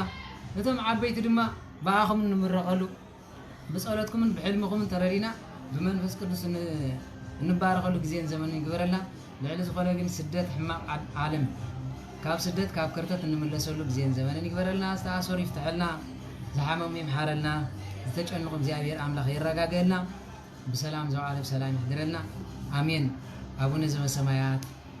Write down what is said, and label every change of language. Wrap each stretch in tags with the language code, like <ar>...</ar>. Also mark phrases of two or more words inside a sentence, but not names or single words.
<ti>እቶም ዓበይቲ ድማ ብኣኹም ንምረቐሉ ብጸሎትኩምን ብሕልምኹምን ተረዲና ብመንፈስ ቅዱስ እንባረኸሉ ግዜን ዘመንን ይግበረልና ልዕሊ ዝኾነ ግን ስደት ሕማቕ ዓለም ካብ ስደት ካብ ከርተት እንምለሰሉ ግዜን ዘመንን ይግበረልና ዝተኣሰሩ ይፍትሐልና ዝሓመሙ ይምሓረልና ዝተጨንቁ እግዚአብሔር አምላክ ይረጋገልና በሰላም ዘዋዓለ በሰላም ይግደረልና አሜን አቡነ ዘበሰማያት</ti>